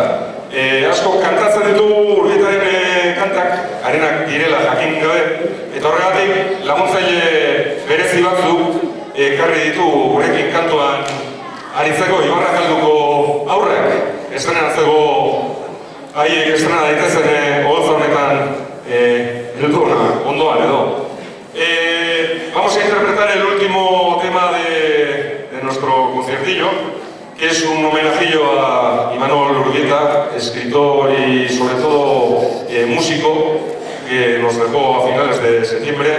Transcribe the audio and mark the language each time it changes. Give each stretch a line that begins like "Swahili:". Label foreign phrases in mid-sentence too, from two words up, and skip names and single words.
Basque: Asko kantatzen ditu Urbietaren kantak, harenak direla jakin gabe, eta horregatik laguntzaile berezi batzuk ekarri ditu gurekin kantuan aritzeko Ibarrakalduko aurrak. Estrenatzeko haiek estrena daitezen oholtza honetan heldu ondoan edo.
Spanish: Vamos a interpretar el último tema de nuestro conciertillo, que es un homenajillo a Imanol Urbieta, escritor y sobre todo músico, que nos dejó a finales de septiembre.